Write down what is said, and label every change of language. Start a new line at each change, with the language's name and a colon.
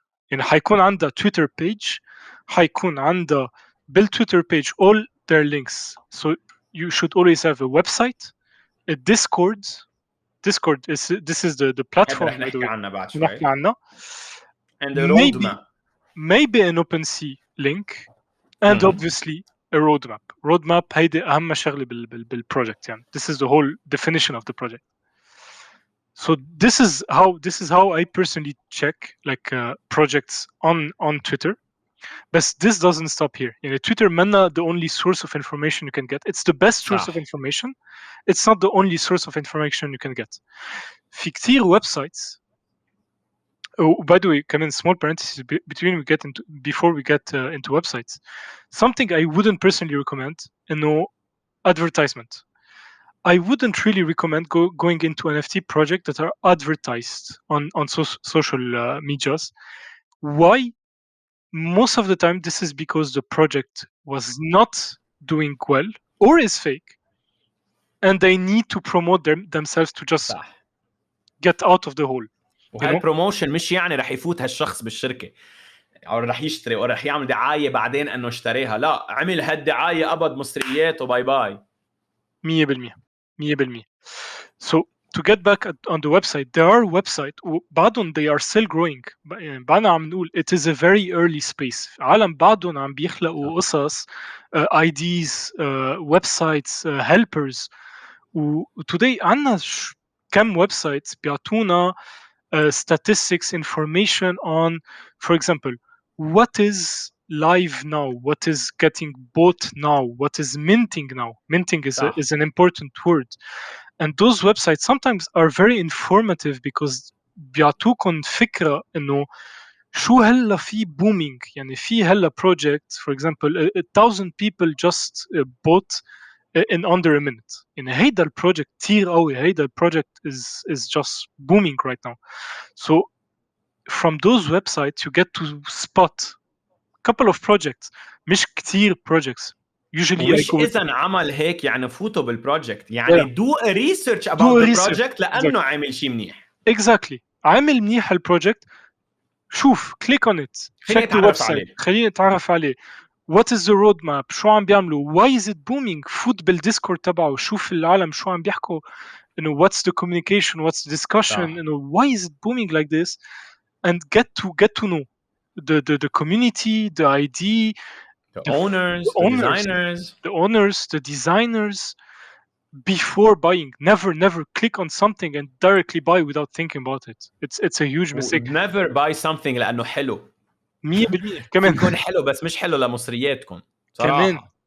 Arabic: يعني حيكون عندها
English: Twitter page,
Arabic: حيكون عندها
English: بالTwitter page all their links. So you should always have a website, Discord is this is the platform
Arabic: رح نحكي عنها بعد شوي. نحكي عنها.
English: And the roadmap. Maybe an OpenSea link and obviously a roadmap.
Arabic: Roadmap هيدي أهم شغلة بالproject يعني.
English: This is the whole definition of the project. So this is how I personally check like projects on Twitter. But this doesn't stop here. Twitter
Arabic: منا
English: the only source of information you can get. It's the best source of information. It's not the only source of information you can get.
Arabic: في كتير websites.
English: Oh, by the way,
Arabic: كمان
English: small parentheses before we get into websites. Something I wouldn't personally recommend, advertisement. I wouldn't really recommend going into NFT projects that are advertised on social medias. Why? Most of the time, this is because the project was not doing well or is fake, and they need to promote themselves to just get out of the hole.
Arabic: وهالبروموشن مش يعني رح يفوت هالشخص بالشركة أو رح يشتري أو رح يعمل دعاية بعدين أنه اشتريها. لا، عمل هالدعاية قبض مصريات وباي باي.
English: 100%. So to get back on the website, there are websites
Arabic: بعدهم
English: they are still growing.
Arabic: بعدنا عم نقول
English: it is a very early space.
Arabic: عالم بعدهم عم بيخلقوا قصص IDs, websites, helpers.
English: today
Arabic: عنا كم
English: websites بيعطونا statistics information on, for example, what is live now, what is getting bought now, what is minting now. Minting is an important word. And those websites sometimes are very informative because
Arabic: بيعطوكن فكرة إنه شو هلا في
English: booming.
Arabic: يعني في هلا
English: project, for example, 1,000 people just bought in under a minute.
Arabic: يعني هيدا البروجكت كتير قوي.
English: هيدا البروجكت is just booming right now. So from those websites you get to spot a couple of projects,
Arabic: مش كتير
English: projects. Usually
Arabic: مش إذا عمل هيك يعني فوتوا بالبروجكت. يعني
English: do a research about the project
Arabic: لأنه عامل شيء منيح.
English: Exactly.
Arabic: عامل منيح البروجكت. شوف
English: click on it. Check the website.
Arabic: خلينا نتعرف عليه.
English: What is the roadmap?
Arabic: شو عم بيعملوا?
English: Why is it booming?
Arabic: فوت بالديسكورد تبعه. شوف العالم شو عم بيحكوا.
English: What's the communication? What's the discussion? Why is it booming like this? And get to know the community, the ID, the owners, the owners, the designers, before buying. Never click on something and directly buy without thinking about it. It's a huge mistake. Never buy something
Arabic: لأنه حلو. 100% كمان. يكون حلو بس مش حلو لمصرياتكم صراحة.